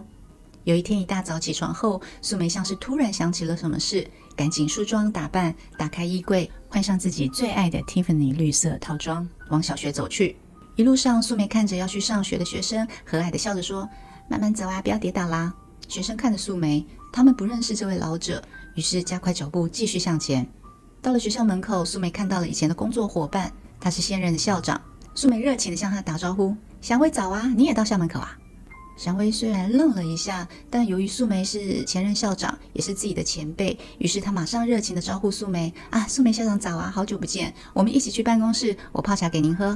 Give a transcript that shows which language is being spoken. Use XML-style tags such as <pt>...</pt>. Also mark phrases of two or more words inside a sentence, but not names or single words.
<zh>有一天一大早起床後，素梅像是突然想起了什麼事，趕緊梳妝打扮，打開衣櫃，換上自己最愛的 Tiffany 綠色套裝，往小學走去。一路上，素梅看着要去上學的學生，和藹地笑着說：慢慢走啊，不要跌倒啦。學生看着素梅，他們不認識這位老者，於是加快腳步繼續向前。到了學校門口，素梅看到了以前的工作夥伴，他是現任的校長。素梅熱情地向他打招呼：祥威早啊，你也到校门口啊。祥威雖然愣了一下，但由於素梅是前任校長，也是自己的前輩，於是他馬上熱情地招呼素梅：素梅校長早啊，好久不見，我們一起去辦公室，我泡茶給您喝。</zh>